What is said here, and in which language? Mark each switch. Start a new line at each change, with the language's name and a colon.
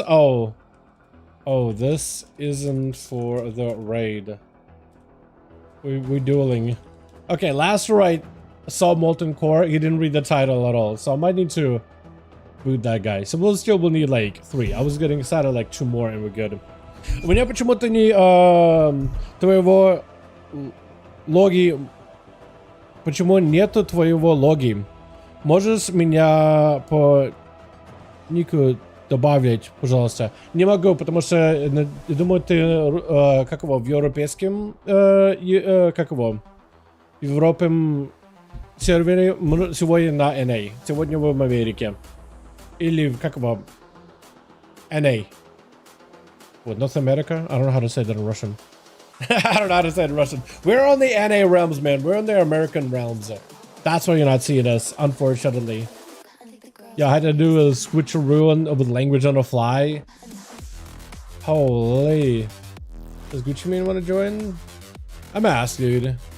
English: Oh, this isn't for the raid. We dueling. Okay, last right, saw Molten Core. He didn't read the title at all, so I might need to boot that guy. So we'll need like 3. I was getting excited like 2 more and we're good.
Russian: У меня почему-то не твоего логи. Почему нету твоего логи? Можешь меня по нику добавить, пожалуйста? Не могу, потому что думаю, ты как его в европейском в европейском сервере сегодня на NA. Сегодня в Америке. Или как его NA.
English: What, North America? I don't know how to say that in Russian. I don't know how to say it in Russian. We're on the NA realms, man. We're on the American realms. That's why you're not seeing us, unfortunately. Yeah, I had to do a switcheroo with language on the fly. Holy. Does Gucci Mane want to join? I'm asked, dude.